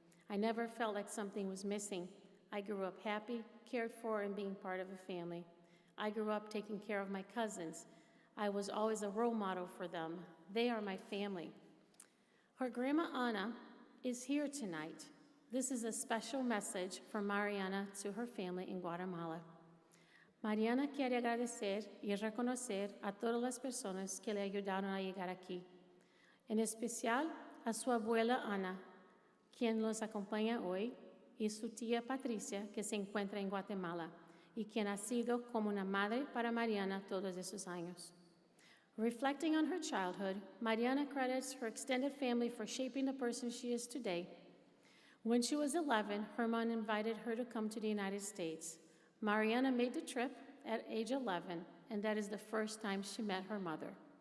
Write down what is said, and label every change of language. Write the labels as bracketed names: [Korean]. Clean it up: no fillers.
[English] I never felt like something was missing. I grew up happy, cared for, and being part of a family. I grew up taking care of my cousins. I was always a role model for them. They are my family. Her grandma Ana is here tonight. This is a special message from Mariana to her family in Guatemala. [Spanish] Mariana quiere agradecer y reconocer a todas las personas que le ayudaron a llegar aquí, en especial a su abuela Ana, quien nos acompaña hoy, y su tía Patricia, que se encuentra en Guatemala, y quien ha sido como una madre para Mariana todos esos años. [English] Reflecting on her childhood, Mariana credits her extended family for shaping the person she is today. When she was 11, her mom invited her to come to the United States. Mariana made the trip at age 11, and that is the first time she met her mother.